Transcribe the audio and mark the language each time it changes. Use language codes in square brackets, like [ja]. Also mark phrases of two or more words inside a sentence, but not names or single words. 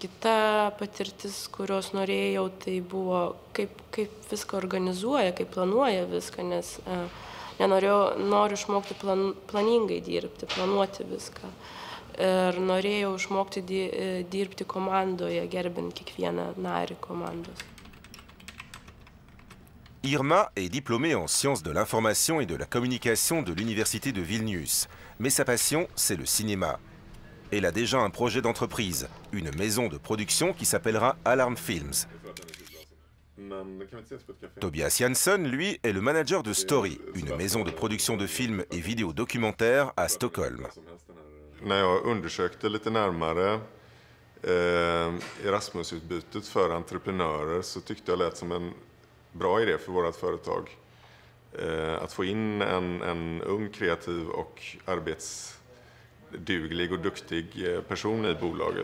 [lt] Kita patirtis, kurios norėjau, tai buvo kaip viską organizuoja, kaip planuoja viską, nes noriu išmokti planingai dirbti, planuoti viską. Ir norėjau išmokti dirbti komandoje, gerbint kiekvieną narį komandos. [fr] Irma est diplômée en sciences de l'information et de la communication de l'université de Vilnius. Mais sa passion, c'est le cinéma. Elle a déjà un projet d'entreprise, une maison de production qui s'appellera Alarm Films. Tobias Jansson, lui, est le manager de Story, une maison de production de films et vidéos documentaires à Stockholm. [sv] När jag undersökte lite närmare Erasmus-utbytet för entreprenörer så tyckte jag lät som en bra idé för vårt företag. Att få in en ung, kreativ och arbetsduglig och duktig person i bolaget.